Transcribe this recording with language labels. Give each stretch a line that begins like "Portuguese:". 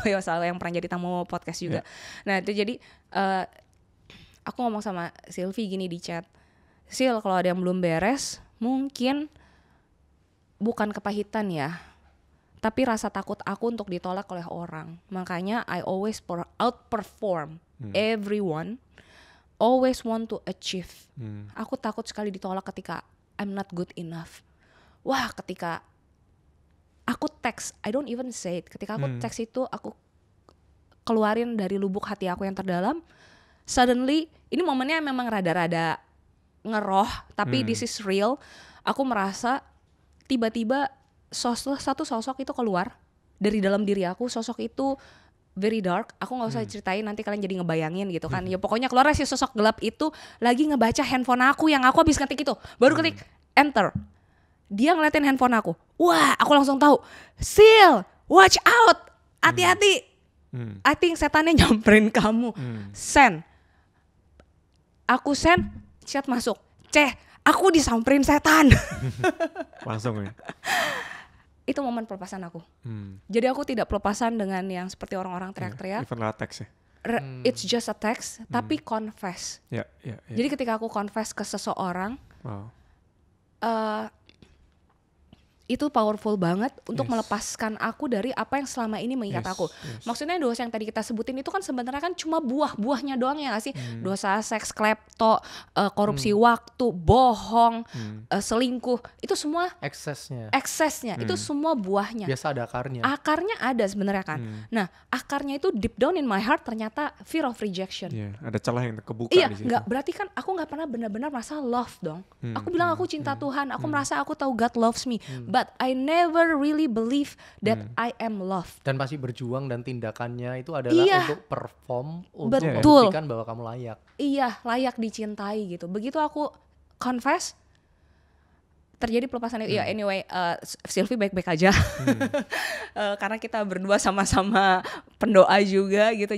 Indonesian: Ya selalu yang pernah jadi tamu podcast juga. Nah, itu jadi aku ngomong sama Sylvie gini di chat. Sil, kalau ada yang belum beres, mungkin bukan kepahitan ya, tapi rasa takut aku untuk ditolak oleh orang. Makanya
English: I always outperform everyone, always want to achieve.
Indonesian: Aku takut sekali ditolak ketika
English: I'm not good enough.
Indonesian: Wah, ketika aku teks,
English: I don't even say it.
Indonesian: Ketika aku teks itu, aku keluarin dari lubuk hati aku yang terdalam.
English: Suddenly,
Indonesian: ini momennya memang rada-rada ngeroh, tapi
English: this is real.
Indonesian: Aku merasa tiba-tiba satu sosok itu keluar dari dalam diri aku. Sosok itu
English: very dark.
Indonesian: Aku nggak usah ceritain, nanti kalian jadi ngebayangin gitu kan. Ya pokoknya keluar si sosok gelap itu lagi ngebaca handphone aku yang aku habis ngetik itu. Baru ketik enter. Dia ngeliatin handphone aku. Wah, aku langsung tahu.
English: Sil, watch out.
Indonesian: Hati-hati.
English: I think
Indonesian: setannya nyamperin kamu.
English: Send.
Indonesian: Aku send, chat masuk. Aku disamperin setan. Langsung ya. Itu momen pelepasan aku. Jadi aku tidak pelepasan dengan yang seperti orang-orang teriak-teriak.
English: Even latex
Indonesian: ya.
English: It's just a text,
Indonesian: tapi
English: confess.
Indonesian: Jadi ketika aku confess ke seseorang, itu powerful banget untuk melepaskan aku dari apa yang selama ini mengikat aku. Maksudnya dosa yang tadi kita sebutin itu kan sebenarnya kan cuma buah-buahnya doang ya gak sih? Dosa seks, klepto, korupsi waktu, bohong, selingkuh, itu semua eksesnya, itu semua buahnya. Biasa ada akarnya. Akarnya ada sebenarnya kan. Nah, akarnya itu
English: deep down in my heart
Indonesian: ternyata
English: fear of rejection.
Indonesian: Ada celah yang kebuka di situ. Iya, berarti kan aku nggak pernah benar-benar merasa love dong. Aku bilang aku cinta Tuhan, aku merasa aku tahu God loves me.
English: But I never really believe that I am loved.
Indonesian: Dan pasti berjuang dan tindakannya itu adalah untuk perform, untuk membuktikan bahwa kamu layak. Iya, layak dicintai gitu. Begitu aku confess, terjadi pelepasan itu. Ya anyway, Sylvie baik-baik aja. Karena kita berdua sama-sama pendoa juga gitu.